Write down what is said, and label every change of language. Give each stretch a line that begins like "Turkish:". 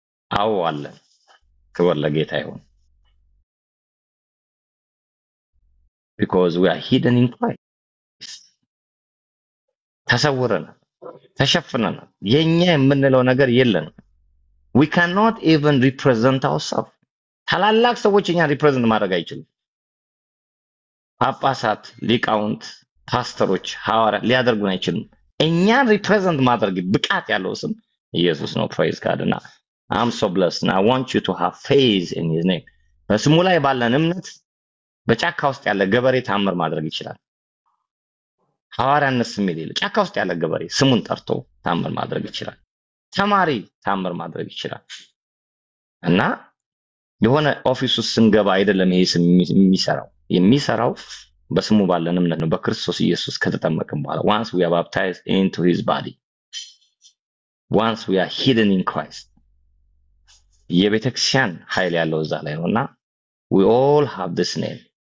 Amharic: አዎ አለን። ክብር ለጌታ ይሁን።
English: because we are hidden in Christ.
Amharic: ተሰውረናል፣ ተሸፍነናል። የኛ የምንለው ነገር የለንም።
English: we cannot even represent ourselves.
Amharic: ታላላቅ ሰዎች እኛ ሪፕሬዘንት ማድረግ አይችሉም። ጳጳሳት፣ ሊቃውንት፣ ፓስተሮች፣ ሐዋርያት ሊያደርጉን አይችሉም። እኛን ሪፕሬዘንት ማድረግ ብቃት ያለው ስም ኢየሱስ ነው።
English: praise God. እና I'm so blessed and I want you to have faith in his name.
Amharic: በስሙ ላይ ባለን እምነት በጫካ ውስጥ ያለ ገበሬ ታምር ማድረግ ይችላል። ሐዋርያነት ስም የሌለው ጫካ ውስጥ ያለ ገበሬ ስሙን ጠርቶ ታምር ማድረግ ይችላል። ተማሪ ታምር ማድረግ ይችላል። እና የሆነ ኦፊስ ውስጥ ስንገባ አይደለም ይሄ ስም የሚሰራው በስሙ ባለን እምነት ነው። በክርስቶስ ኢየሱስ ከተጠመቅን በኋላ
English: once we are baptized into his body, once we are hidden in Christ,
Amharic: የቤተክርስቲያን ኃይል ያለው እዛ ላይ ነውና
English: we all have this name.